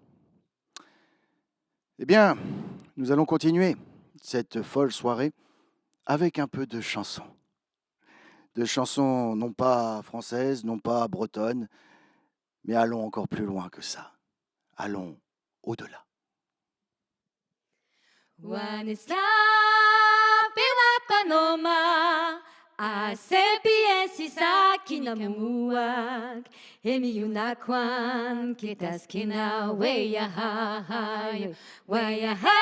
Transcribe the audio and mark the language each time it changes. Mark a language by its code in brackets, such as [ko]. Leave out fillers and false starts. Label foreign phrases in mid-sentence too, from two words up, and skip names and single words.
[fr] Eh bien, nous allons continuer cette folle soirée avec un peu de chansons. De chansons non pas françaises, non pas bretonnes, mais allons encore plus loin que ça. Allons au-delà. [cr] Wanesa Pinapanoma Asepiensi Sakinamuak Emiunakwan Kitaskina Weya Hayo Weya